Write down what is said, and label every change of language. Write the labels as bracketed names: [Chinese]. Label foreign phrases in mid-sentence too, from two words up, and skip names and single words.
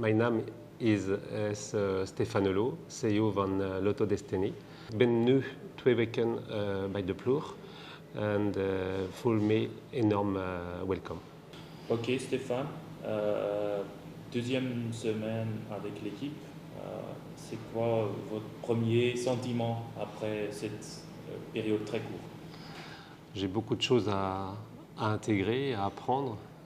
[Dutch] Mijn naam is Stefan Hullo, CEO van Lotto Destiny. Ik ben nu 2 weken bij de ploeg en voel me enorm welkom. [French] Ok Stéphane, deuxième semaine avec l'équipe. C'est quoi votre premier sentiment après cette période très courte? J'ai beaucoup de choses à intégrer, à apprendre.